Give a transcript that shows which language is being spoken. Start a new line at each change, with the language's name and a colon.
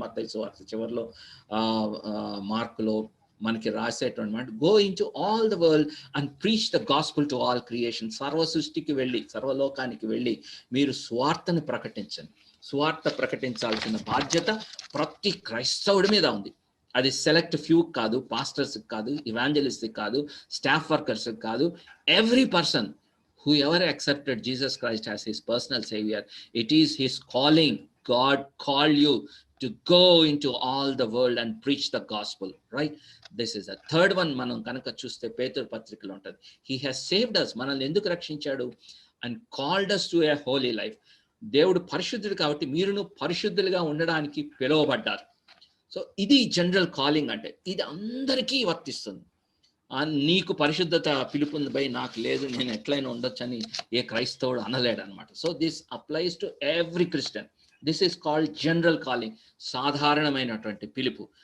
Telugu: మత్తయి సువార్త చివరిలో మార్కులో మనకి రాసేటువంటి మాట,
English: Go into all the world and preach the gospel to all creation.
Telugu: సర్వ సృష్టికి వెళ్ళి, సర్వలోకానికి వెళ్ళి మీరు స్వార్థను ప్రకటించండి. స్వార్థ ప్రకటించాల్సిన బాధ్యత ప్రతి క్రైస్తవుడి మీద ఉంది. అది సెలెక్ట్ ఫ్యూ కాదు, పాస్టర్స్ కాదు, ఇవాంజలిస్ట్ కాదు, స్టాఫ్ వర్కర్స్ కాదు.
English: Every person whoever accepted Jesus Christ as his personal savior, it is his calling. God called you to go into all the world and preach the gospel, right? This is a third one.
Telugu: మనం కనుక చూస్తే పేతురు పత్రికలో ఉంటుంది.
English: He has saved us.
Telugu: మనల్ని ఎందుకు రక్షించాడు?
English: And called us to a holy life.
Telugu: దేవుడు పరిశుద్ధుడు కాబట్టి మీరును పరిశుద్ధులుగా ఉండడానికి పిలువబడ్డారు. సో ఇది జనరల్ కాలింగ్ అంటే. ఇది అందరికీ వర్తిస్తుంది. నీకు పరిశుద్ధత పిలుపుంది బై, నాకు లేదు, నేను ఎట్లయినా ఉండొచ్చు అని ఏ క్రైస్తవుడు అనలేడు అనమాట.
English: So this applies to every Christian. This is called general calling,
Telugu: సాధారణమైనటువంటి పిలుపు.